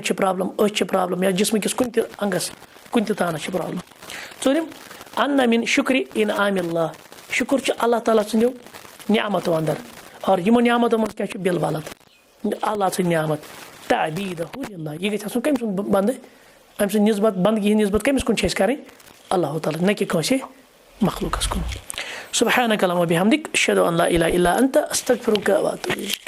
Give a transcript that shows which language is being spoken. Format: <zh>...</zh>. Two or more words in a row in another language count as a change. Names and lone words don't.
<ks>چھِ پرابلم أچھ چھِ پرابلم یا جسمہٕ کِس کُنہِ تہِ انگس کُنہِ تہِ تانس چھِ پرابلم ژوٗرِم</ks> <ar>ان من شُکرِ انعام اللہ</ar> <ks>شُکر چھُ اللہ تعالیٰ سٕنٛدیو نعمتو انٛدر اور یِمو نعمتو منٛز کیاہ چھُ بالولد اللہ سٕنٛز نعمت</ks> <ar>تعبیٖدہ للہ</ar> <ks>یہِ گژھِ آسُن کٔمۍ سُنٛد بنٛدٕ أمۍ سٕنٛز نسبت بنٛدگی ہٕنٛز نسبت کٔمِس کُن چھِ أسۍ کرٕنۍ اللہ تعالیٰ نہ کہِ کٲنٛسہِ مخلوٗقس کُن</ks> <ar>سبحانک اللہُمہ وبحمدک اشہدُ ان لا اِلہَ الا انت استغفرک واتوب الیک</ar>